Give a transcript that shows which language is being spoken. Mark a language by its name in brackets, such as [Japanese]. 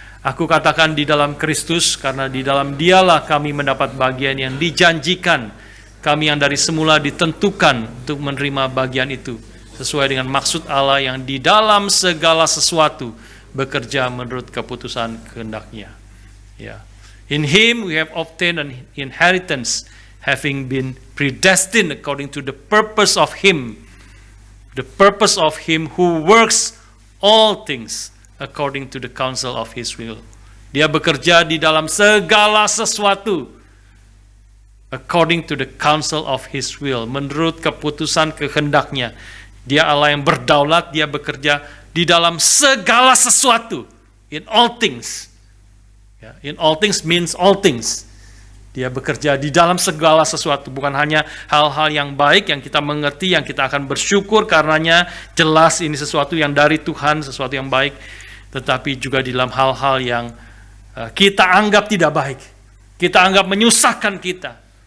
[Indonesian] Aku katakan di dalam Kristus, karena di dalam Dialah kami mendapat bagian yang dijanjikan. Kami yang dari semula ditentukan untuk menerima bagian itu, sesuai dengan maksud Allah yang di dalam segala sesuatu bekerja menurut keputusan kehendak-Nya. Ya. [English] In Him we have obtained an inheritance, having been predestined according to the purpose of Him. The purpose of Him who works all things according to the counsel of His will. [Indonesian] Dia bekerja di dalam segala sesuatu [English] according to the counsel of His will, [Indonesian] menurut keputusan kehendak-Nya. Dia Allah yang berdaulat, Dia bekerja di dalam segala sesuatu, [English] in all things. In all things means all things. [Indonesian] Dia bekerja di dalam segala sesuatu, bukan hanya hal-hal yang baik yang kita mengerti, yang kita akan bersyukur karenanya, jelas ini sesuatu yang dari Tuhan, sesuatu yang baik, tetapi juga di dalam hal-hal yang kita anggap tidak baik, kita anggap menyusahkan kita.